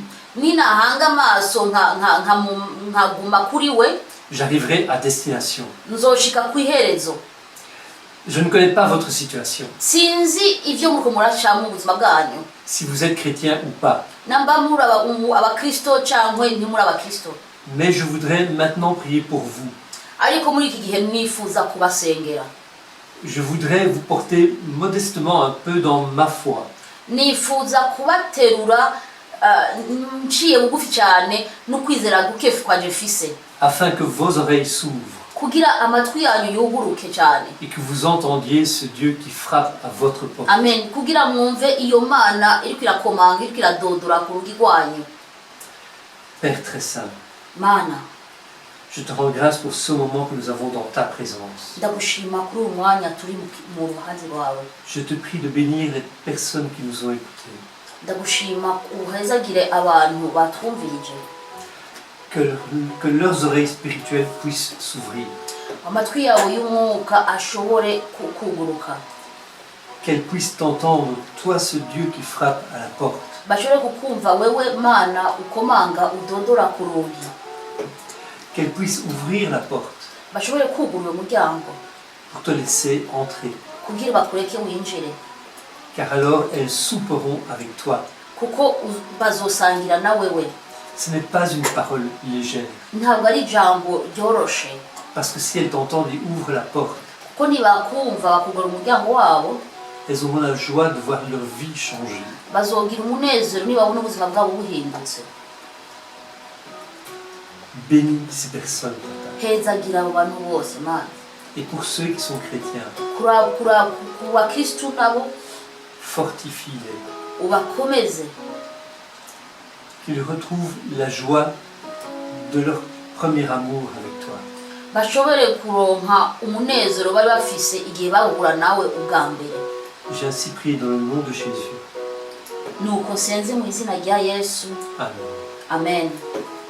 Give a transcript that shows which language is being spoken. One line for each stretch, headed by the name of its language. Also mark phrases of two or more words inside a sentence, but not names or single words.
Rundi: ninahanga amaso nkaguma kuri we,
French: j'arriverai à destination.
Rundi: Nzoshika kwiherezo.
French: Je ne connais pas votre situation.
Rundi: Sinzi ivyo muko murashamo ubuzima bwanyu.
French: Si vous êtes chrétien ou pas.
Rundi: Namba muri abakristo cyangwa ntimuri abakristo.
French: Mais je voudrais maintenant prier pour vous.
Rundi: Ariko muri iki gihe nifuza kubasengera.
French: Je voudrais vous porter modestement un peu dans ma foi.
Rundi: Nifuza kubaterura nciye bugufi cyane no kwizera gukefu kwa Jefise.
French: Afin que vos oreilles s'ouvrent.
Rundi: kugira amatwi yanyu yuguruke cyane.
French: Et que vous entendiez ce Dieu qui frappe à votre porte. Amen.
Rundi: Kugira mwumve iyo Mana iriko irakomanga, iriko iradodora ku rugi rwanyu.
French: Père très saint,
Rundi: Mana,
French: je te rends grâce pour ce moment que nous avons dans ta présence.
Rundi: ndagushima kuri uyu mwanya turi mu ruhanzi rwawe.
French: Je te prie de bénir les personnes qui nous ont écoutés.
Rundi: Ndagushima uhezagire abantu batwumvirije.
French: Que leurs oreilles spirituelles puissent s'ouvrir.
Rundi: Amatwi yawe y'umwuka ashobore kuguruka.
French: Qu'elles puissent t'entendre, toi ce Dieu qui frappe à la porte.
Rundi: Bashobore kukumva wewe Mana ukomanga udodora ku rugi.
French: Qu'elles puissent ouvrir la porte
Rundi: Bashobore kugurura umuryango
French: pour te laisser entrer.
Rundi: kugira bakureke winjire.
French: Car alors elles souperont avec toi.
Rundi: Kuko bazosangira na wewe.
French: Ce n'est pas une parole légère.
Rundi: Ntabwo ari ijambo ryoroshe.
French: Parce que si elles t'entendent et ouvrent la porte,
Rundi: Kuko nibakumva bakugura umuryango wabo,
French: elles auront la joie de voir leur vie changer.
Rundi: bazogira umunezero nibabona ubuzima bwabo buhindutse.
French: Bénis ces personnes, Papa.
Rundi: Hezagira abo bantu bose Mana.
French: Et pour ceux qui sont chrétiens,
Rundi: ku bakristu nabo
French: fortifie-les.
Rundi: ubakomeze.
French: Qu'ils retrouvent la joie de leur premier amour avec toi.
Rundi: Bashobore kuronka umunezero bari bafise igihe bahura nawe ubwa mbere.
French: J'ai ainsi prié dans le nom de Jésus.
Rundi: Nuko senze mu izina rya Yesu. Amen. Amen.